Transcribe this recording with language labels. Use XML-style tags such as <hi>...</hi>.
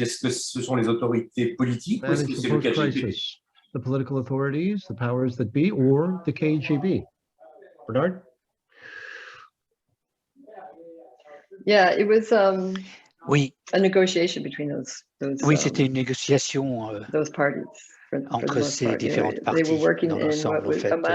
<fr>Est-ce que ce sont les autorités politiques ou est-ce que c'est le KGB?</fr> <en>The political authorities, the powers that be, or the KGB. Bernard? Yeah, it was</en> <fr>oui.</fr> <en>a negotiation between those</en> <fr>oui, c'était une négociation entre ces différentes parties dans l'ensemble, en fait.</fr>